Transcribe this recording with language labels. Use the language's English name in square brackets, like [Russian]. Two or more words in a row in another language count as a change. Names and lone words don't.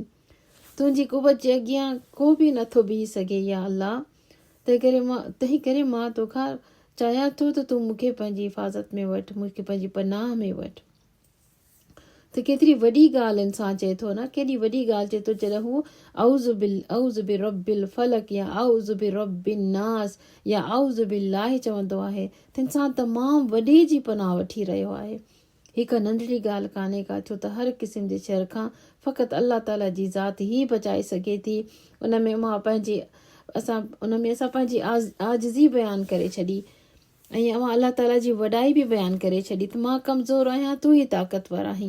[Sindhi] तुंहिंजी कुवत जे अॻियां को बि नथो बीह सघे या अल्लाह। तंहिं करे मां तोखां चाहियां थो त तूं मूंखे पंहिंजी हिफ़ाज़त में वठि, मूंखे पंहिंजी पनाह में वठि। त केतिरी वॾी ॻाल्हि इंसान चए थो न, केॾी वॾी ॻाल्हि चए थो जॾहिं हू [Arabic] أعوذ برب الفلق [Sindhi] या [Arabic] أعوذ برب الناس [Sindhi] या [Arabic] أعوذ بالله [Sindhi] चवंदो आहे त इंसान तमामु वॾे जी पनाह वठी रहियो आहे। हिकु नंढड़ी ॻाल्हि कान्हे का, छो त हर क़िस्म जे शर खां फ़क़ति अल्लाह ताला जी ज़ात ई बचाए सघे थी। उन में असां पंहिंजी आजिज़ी बयानु करे छॾी ऐं अल्लाह ताला जी वॾाई बि बयानु करे छॾी त मां कमज़ोर आहियां, तूं ई ताक़तवर आहीं।